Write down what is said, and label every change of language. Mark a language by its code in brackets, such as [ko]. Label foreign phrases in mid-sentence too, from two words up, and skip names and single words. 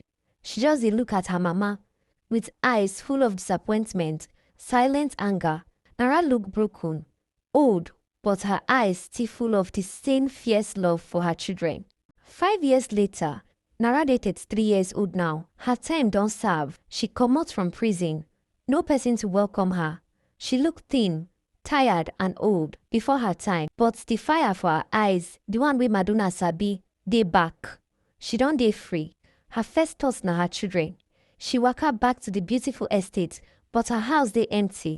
[pcm] She just dey look at her mama with eyes full of disappointment, silent anger. Nara look broken, old, but her eyes still full of the same fierce love for her children. 5 years later, Nara dated 3 years old now. Her time don serve. She comot from prison. No person to welcome her. She look thin, tired and old before her time, but the fire for her eyes, the one wey Madonna sabi, dey back. She don dey free. Her first thoughts na her children. She waka back to the beautiful estate, but her house dey empty.